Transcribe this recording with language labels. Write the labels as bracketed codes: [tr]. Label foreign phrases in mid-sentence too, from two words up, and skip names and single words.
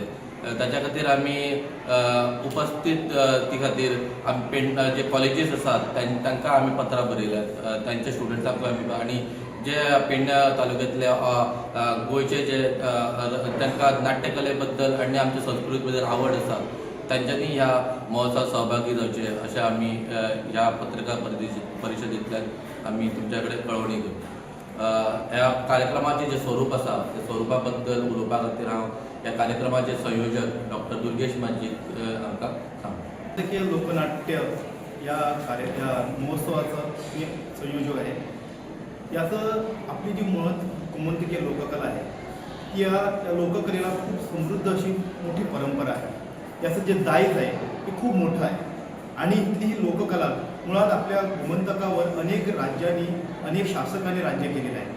[kok] ताच्या खातीर आमी उपस्थित ती खातीर जे कॉलेजीस आसात तांकां आमी पत्रां बरयल्यात, तांच्या स्टुडंट्सांक आमी आणि जे पेडण्या तालुक्यांतले गोंयचे जे तांकां नाट्यकले बद्दल आनी आमच्या संस्कृती बद्दल आवड आसा तांच्यांनी ह्या महोत्सवात सहभागी जावचे अशें आमी ह्या पत्रकार परिशदेंतल्यान आमी तुमच्या कडेन कळवणी करता. ह्या कार्यक्रमाचें जे स्वरूप आसा त्या स्वरुपा बद्दल उलोवपा खातीर हांव ह्या कार्यक्रमाचे संयोजक डॉक्टर दुर्गेश माजीक आमकां सांगता. [mr] लोकनाट्य या महोत्सवाचा मी संयोजक आहे. याचं आपली जी गोमंतकीय लोककला आहे या लोककलेला खूप समृद्ध अशी मोठी परंपरा आहे. याचं जे दायज आहे ते खूप मोठं आहे आणि इथली ही लोककला मुळात आपल्या गोमंतकावर अनेक राज्यांनी, अनेक शासकांनी राज्य केलेलं आहे.